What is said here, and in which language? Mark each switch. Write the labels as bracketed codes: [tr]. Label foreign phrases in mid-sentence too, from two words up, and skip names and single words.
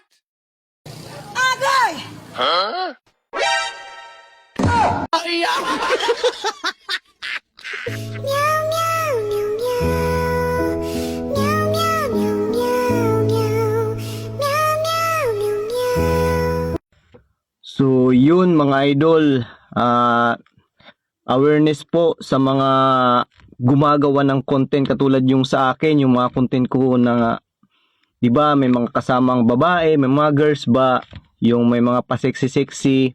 [tl] Agay! Huh? Meow meow meow meow. Meow meow meow meow meow. Meow meow meow meow. So yun mga idol, awareness po sa mga gumagawa ng content katulad yung sa akin, yung mga content ko na 'di ba may mga kasamang babae, may mga girls ba, yung may mga pa-sexy-sexy.